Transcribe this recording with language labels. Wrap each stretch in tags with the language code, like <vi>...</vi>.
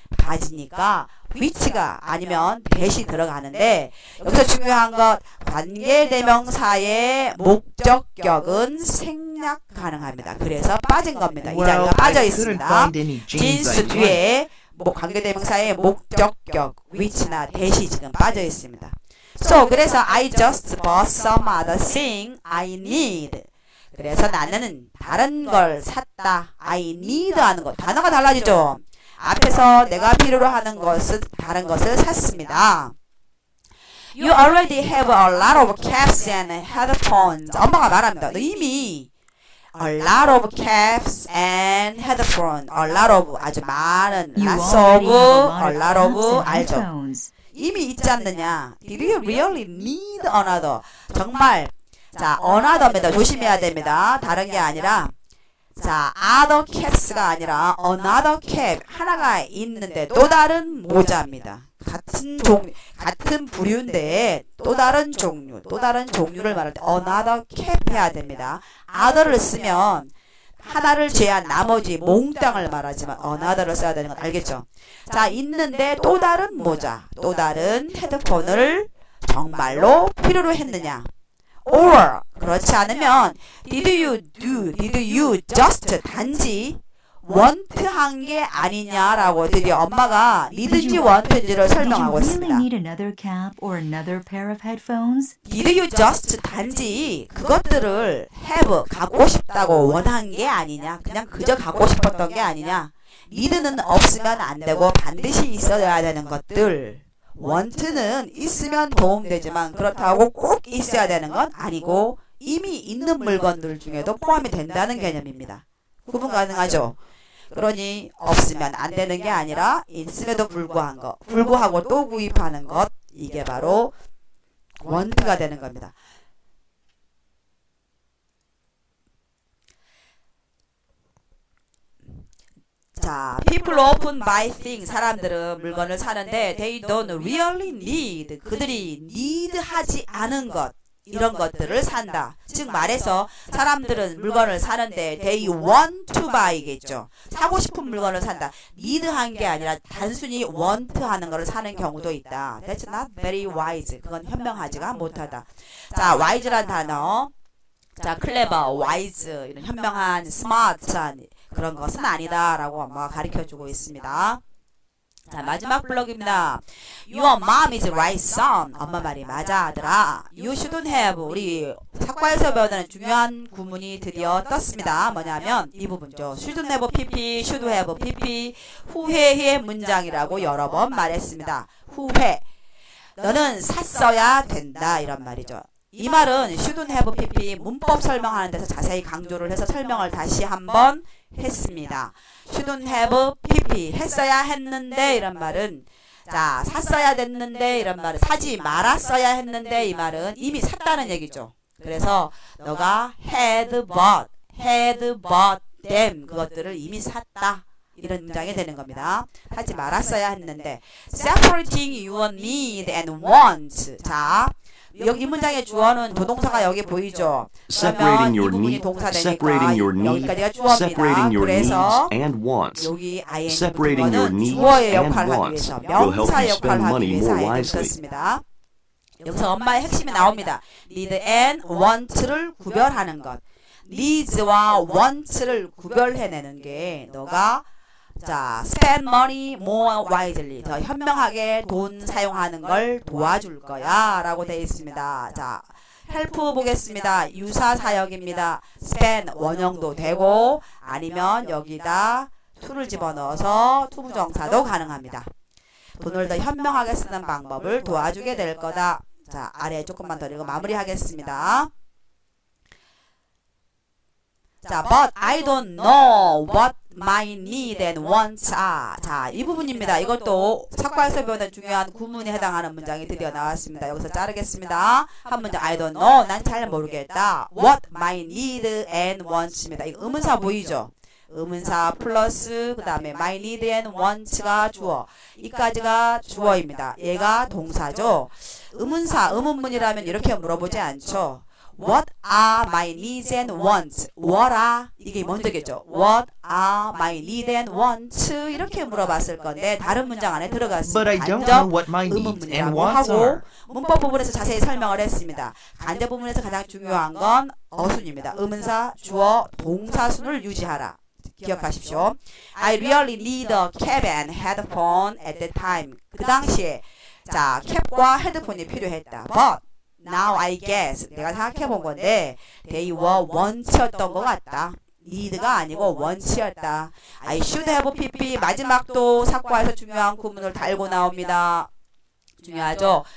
<ko>바지니까 which가 아니면 that이 들어가는데 여기서 중요한 것 관계대명사의 목적격은 생략 가능합니다. 그래서 빠진 겁니다. 이 자리가 빠져 있습니다. 진수 뒤에 관계대명사의 목적격 which나 that이 지금 빠져 있습니다. 그래서</ko> <en>I just bought some other thing I need.</en> <ko>그래서 나는 다른 걸 샀다. I need 하는 것. 단어가 달라지죠. 앞에서 내가 필요로 하는 것은 다른 것을 샀습니다.</ko> <en>You already have a lot of caps and headphones.</en> <ko>엄마가 말합니다. 너 이미</ko> <en>a lot of caps and headphones. a lot of</en> <ko>아주 많은</ko> <en>lots of, a lot of</en> <ko>알죠. 이미 있지 않느냐.</ko> <en>Did you really need another?</en> <ko>정말 자, another입니다. 조심해야 됩니다. 다른 게 아니라 자, other caps가 아니라 another cap 하나가 있는데 또 다른 모자입니다. 같은 부류인데 또 다른 종류를 말할 때 another cap 해야 됩니다. other를 쓰면 하나를 제한 나머지 몽땅을 말하지만 another를 써야 되는 건 알겠죠? 자, 있는데 또 다른 모자, 또 다른 헤드폰을 정말로 필요로 했느냐?</ko> <en>or</en> <ko>그렇지 않으면</ko> <en>did you just</en> <ko>단지 원트한 게 아니냐라고 드디어 엄마가 니든지 원트인지를</ko> <en>Did you</en> <ko>설명하고</ko> <en>really</en> <ko>있습니다.</ko> <en>need another cap or another pair of headphones? Did you just</en> <ko>단지 그것들을</ko> <en>have</en> <ko>갖고 싶다고 원한 게 아니냐, 그냥 그저 갖고 싶었던 게 아니냐. need는 없으면 안 되고 반드시 있어야 되는 것들. want는 있으면 도움되지만 그렇다고 꼭 있어야 되는 건 아니고 이미 있는 물건들 중에도 포함이 된다는 개념입니다. 구분 가능하죠? 그러니 없으면 안 되는 게 아니라 있음에도 불구한 것, 불구하고 또 구입하는 것, 이게 바로 want가 되는 겁니다.</ko> <en>자, people often buy things.</en> <ko>사람들은 물건을 사는데</ko> <en>they don't really need.</en> <ko>그들이 need 하지 않은 것, 이런 것들을 산다. 즉 말해서 사람들은 물건을 사는데</ko> <en>they want to buy</en> <ko>겠죠. 사고 싶은 물건을 산다. need 한 게 아니라 단순히 want 하는 것을 사는 경우도 있다.</ko> <en>That's not very wise.</en> <ko>그건 현명하지가 못하다. 자, wise란 단어. 자, clever, wise, 이런 현명한, smart한 그런 것은 아니다 라고 엄마가 가르쳐주고 있습니다. 자, 마지막 블록입니다.</ko> <en>Your mom is right, son.</en> <ko>엄마 말이 맞아, 아들아.</ko> <en>You shouldn't have.</en> <ko>우리 사과에서 배우는 중요한 구문이 드디어 떴습니다. 뭐냐면 이 부분죠.</ko> <en>Shouldn't have pp, should have pp.</en> <ko>후회의 문장이라고 여러 번 말했습니다. 후회. 너는 샀어야 된다, 이런 말이죠. 이 말은 shouldn't have pp 문법 설명하는 데서 자세히 강조를 해서 설명을 다시 한번 했습니다. shouldn't have pp 했어야 했는데 이런 말은 자 샀어야 됐는데 이런 말은 사지 말았어야 했는데 이 말은 이미 샀다는 얘기죠. 그래서 너가</ko> <en>had bought them</en> <ko>그것들을 이미 샀다. 이런 문장이 되는 겁니다. 하지 말았어야 했는데</ko> <en>separating your need and want.</en> <ko>자 여기 이 문장의 주어는 조동사가 여기 보이죠. 그러면 이 부분이 동사되니까 여기까지가 주어입니다. 그래서 여기 ing는 주어의 역할을 하기 위해서 명사 역할을 하기 위해서 ing를 썼습니다. 여기서 엄마의 핵심이 나옵니다. need and want를 구별하는 것. needs와 want를 구별해내는 게 너가 자,</ko> <en>spend money more wisely.</en> <ko>더 현명하게 돈 사용하는 걸 도와줄 거야. 라고 되어 있습니다. 자, help 보겠습니다. 유사 사역입니다. spend 원형도 되고, 아니면 여기다 to를 집어넣어서 투부정사도 가능합니다. 돈을 더 현명하게 쓰는 방법을 도와주게 될 거다. 자, 아래 조금만 더 읽고 마무리하겠습니다.</ko> <en>자, but I don't know what my need and wants are.</en> <ko>자, 이 부분입니다. 이것도 사과에서 배우는 중요한 구문에 해당하는 문장이 드디어 나왔습니다. 여기서 자르겠습니다. 한 문장 I don't know. 난 잘 모르겠다. What my need and wants입니다. 이거 의문사 보이죠? 의문사 플러스 그 다음에 my need and wants가 주어. 이까지가 주어입니다. 얘가 동사죠. 의문사, 의문문이라면 이렇게 물어보지 않죠.</ko> <en>What are my needs and wants? What are? 이게 먼저겠죠. What are my needs and wants?</en> <ko>이렇게 물어봤을 건데 다른 문장 안에 들어갔습니다.</ko> <en>But I don't know what my needs and</en> <ko>의문문이라고</ko> <en>wants</en> <ko>하고</ko> <en>are.</en> <ko>문법 부분에서 자세히 설명을 했습니다. 간접 부분에서 가장 중요한 건 어순입니다. 의문사, 주어, 동사순을 유지하라. 기억하십시오.</ko> <en>I really need a cap and headphone at that time.</en> <ko>그 당시에 자 캡과 헤드폰이 필요했다.</ko> <en>But now I guess</en> <ko>내가 생각해 본 건데</ko> <en>they were</en> <ko>want였던 것 같다. need가 아니고 want였다.</ko> <en>I should have</en> <ko>pp 마지막도 사과에서 중요한 구문을 달고 나옵니다. 중요하죠.</ko>